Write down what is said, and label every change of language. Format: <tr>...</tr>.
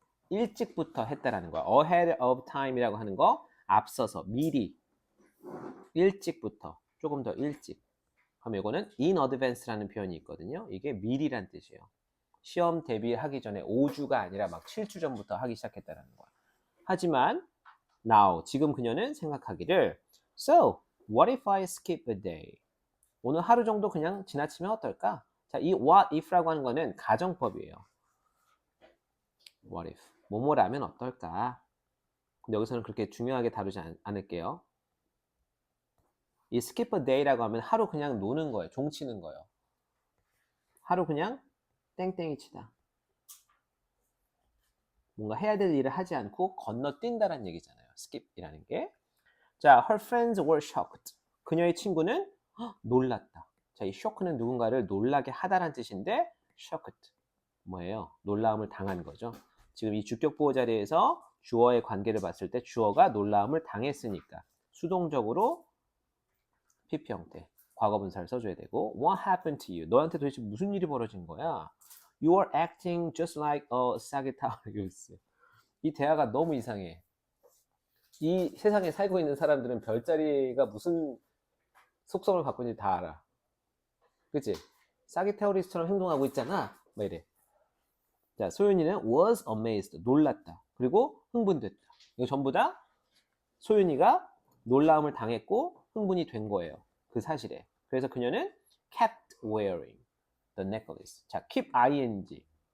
<ko>일찍부터 했다라는 거야. ahead of time이라고 하는 거 앞서서 미리 일찍부터 조금 더 일찍. 그럼 이거는 in advance라는 표현이 있거든요. 이게 미리란 뜻이에요. 시험 대비하기 전에 5주가 아니라 막 7주 전부터 하기 시작했다라는 거야. 하지만</ko> <en>now</en> <ko>지금 그녀는 생각하기를</ko> <en>so what if I skip a day?</en> <ko>오늘 하루 정도 그냥 지나치면 어떨까? 자, 이 what if라고 하는 거는 가정법이에요. what if 뭐뭐라면 어떨까? 근데 여기서는 그렇게 중요하게 다루지 않을게요. 이 skip a day라고 하면 하루 그냥 노는 거예요. 종치는 거예요. 하루 그냥 땡땡이 치다. 뭔가 해야 될 일을 하지 않고 건너뛴다라는 얘기잖아요. skip이라는 게.</ko> <en>자, her friends were shocked.</en> <ko>그녀의 친구는 놀랐다. 자, 이 shock는 누군가를 놀라게 하다라는 뜻인데 shocked 뭐예요? 놀라움을 당한 거죠. 지금 이 주격 보호 자리에서 주어의 관계를 봤을 때 주어가 놀라움을 당했으니까 수동적으로 PP 형태 과거 분사를 써줘야 되고</ko> <en>What happened to you?</en> <ko>너한테 도대체 무슨 일이 벌어진 거야?</ko> <en>You are acting just like a Sagittarius.</en> <ko>이 대화가 너무 이상해. 이 세상에 살고 있는 사람들은 별자리가 무슨 속성을 갖고 있는지 다 알아. 그치? 사기테오리스처럼 행동하고 있잖아. 뭐 이래. 자, 소윤이는</ko> <en>was amazed.</en> <ko>놀랐다. 그리고 흥분됐다. 이거 전부 다 소윤이가 놀라움을 당했고 흥분이 된 거예요. 그 사실에. 그래서 그녀는</ko> <en>kept wearing the necklace. 자, keep ing.</en>